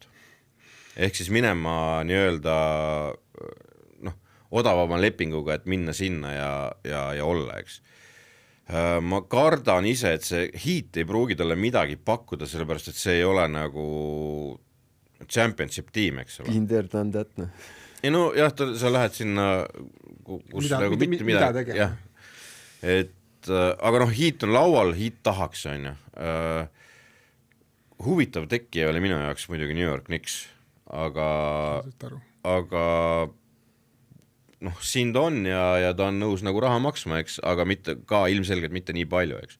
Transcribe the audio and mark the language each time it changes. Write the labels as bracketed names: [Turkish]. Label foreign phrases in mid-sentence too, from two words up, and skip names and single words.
[Estonian] Ehk siis minema nii-öelda odavama lepinguga, et minna sinna ja olla, eks. Ma kardan ise, et see Heat ei pruugi talle midagi pakkuda, sellepärast, et see ei ole nagu championship tiim, eks ole. [English] Kinder than that, no. [Estonian] Ei jah, sa lähed sinna, kus nagu mitte midagi. Jah. Et, aga Heat on laual, Heat tahaks, on ju. Huvitav tekki oli minu jaoks muidugi New York Knicks, aga siin ta on ja ta on nõus nagu raha maksma, eks, aga mitte, ka ilmselgelt mitte nii palju, eks.